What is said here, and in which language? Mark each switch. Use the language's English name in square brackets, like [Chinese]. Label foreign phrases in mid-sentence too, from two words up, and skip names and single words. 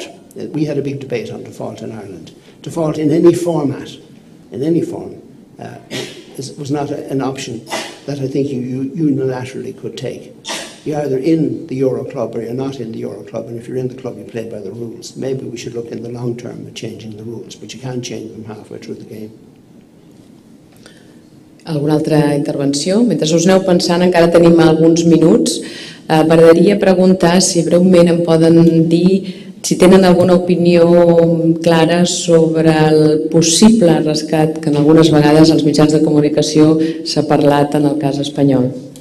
[English] We had a big debate on default in Ireland. Default in any format, in any form, was not an option that I think you unilaterally could take. You're either in the Euro Club or you're not in the Euro Club, and if you're in the club, you play by the rules. Maybe we should look in the long term at changing the rules, but you can't change them halfway through the game. [Catalan] Alguna altra intervenció? Mentre us aneu pensant, encara tenim alguns minuts. M'agradaria preguntar si breument em poden dir si tenen alguna opinió clara sobre el possible rescat que en algunes vegades als mitjans de comunicació s'ha parlat en el cas espanyol.